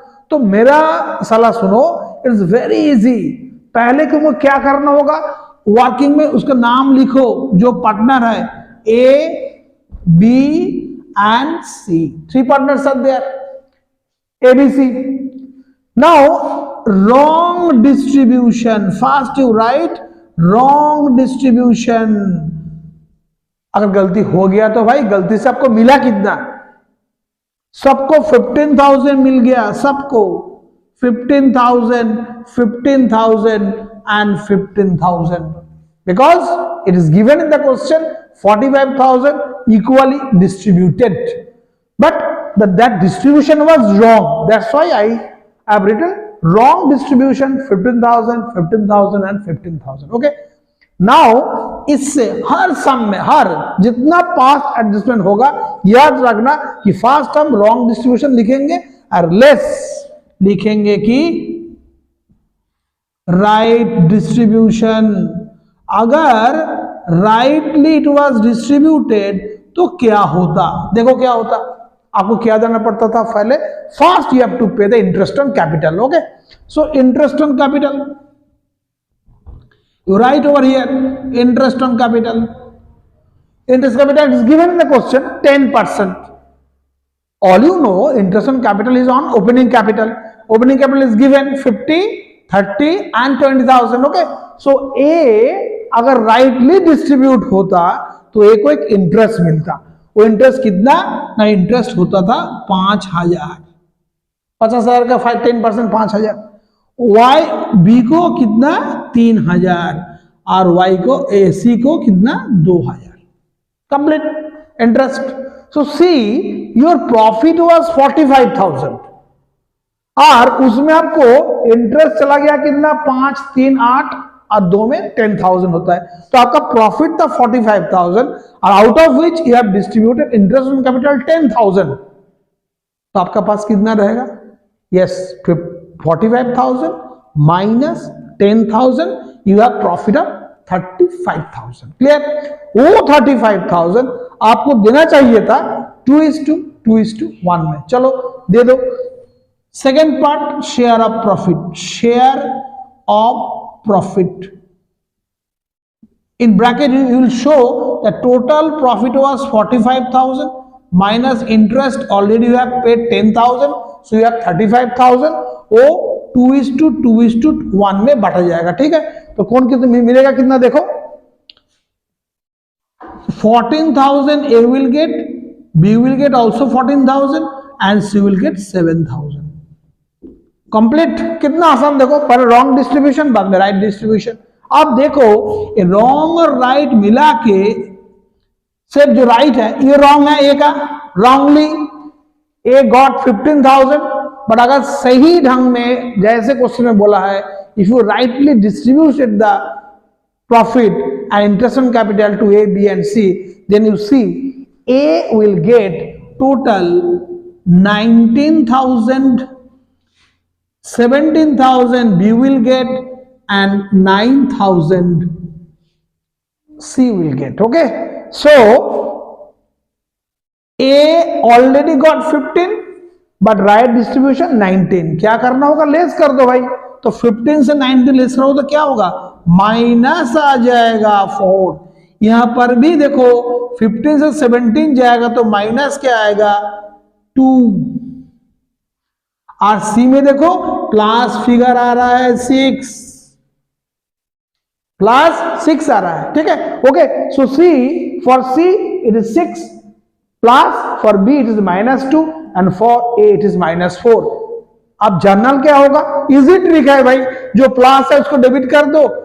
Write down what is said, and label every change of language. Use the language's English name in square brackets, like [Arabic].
[Hindi] तो मेरा सलाह सुनो, [English] It's very easy. [Hindi] पहले तुमको क्या करना होगा, वर्किंग में उसका नाम लिखो जो पार्टनर है, ए, B and C. [English] 3 partners are there, A, B, C. Now, wrong distribution. First you write wrong distribution. [Hindi] अगर गलती हो गया तो भाई गलती से आपको मिला कितना? सबको 15,000 मिल गया, सबको 15,000, [English] 15,000 and 15,000, because it is given in the question 45,000 equally distributed, but that distribution was wrong. That's why I have written wrong distribution, 15,000, 15,000 and 15,000. Okay. [Hindi] Now इससे हर सम में हर जितना पास्ट एडजस्टमेंट होगा, याद रखना कि फर्स्ट हम रॉन्ग डिस्ट्रीब्यूशन लिखेंगे और लेस लिखेंगे कि राइट डिस्ट्रीब्यूशन। अगर [English] rightly it was distributed [Hindi] तो क्या होता? देखो क्या होता, आपको क्या देना पड़ता था पहले? [English] First you have to pay the interest on capital. Okay, so interest on capital, you write over here interest on capital. Interest capital is given in the question 10%. All you know, interest on capital is on opening capital. Opening capital is given 50, 30 and 20,000. [Hindi] Okay, so A अगर [English] rightly distribute [Hindi] होता तो A को एक interest मिलता। वो interest कितना? ना interest होता था 5,000, 50,000 का 10% 5,000। वाई बी को कितना? 3,000 और वाई को सी को कितना? 2,000। [English] Complete interest. So C your profit was 45,000 [Hindi] और उसमें आपको इंटरेस्ट चला गया कितना? 5, 3, 8 और 2 में 10,000 होता है, तो आपका प्रॉफिट था 45,000 और [English] out of which you have distributed interest on capital [Hindi] 10,000। तो आपका पास कितना रहेगा? [English] Yes, 45,000 minus 10,000, you have profit of 35,000. Clear? [Hindi] वो 35,000 आपको देना चाहिए था 2:1 में। चलो दे दो। [English] Second part, share of profit. Share of profit in bracket you will show the total profit was 45,000 minus interest, already you have paid 10,000, so you have 35,000। [Hindi] वो 2:1 में बांटा जाएगा। ठीक है, तो कौन कितना मिलेगा? कितना देखो, [English] 14,000 A will get, B will get also 14,000 and C will get 7,000। कंप्लीट। [Hindi] कितना आसान, देखो, पहले रॉन्ग डिस्ट्रीब्यूशन, बाद में राइट डिस्ट्रीब्यूशन। अब देखो रॉन्ग और राइट मिला के सिर्फ जो राइट है ये रॉन्ग है, ए का रॉन्गली ए गॉट 15,000, बट अगर सही ढंग में जैसे क्वेश्चन में बोला है, [English] If you rightly distributed the profit and interest on capital to A, B and C, then you see A will get total 19,000, 17,000 B will get and 9,000 C will get. Okay, so A already got 15 but right distribution 19। [Hindi] क्या करना होगा? Less कर दो भाई। तो 15 से 19 less करो तो क्या होगा? माइनस आ जाएगा 4। यहां पर भी देखो 15 से 17 जाएगा तो माइनस क्या आएगा? 2। और सी में देखो प्लस फिगर आ रहा है 6, +6 आ रहा है। ठीक है, [English] Okay, so C for C it is 6 plus, for B it is -2 and for A it is -4। [Hindi] अब जनरल क्या होगा? इजी ट्रिक है भाई, जो प्लस है उसको डेबिट कर दो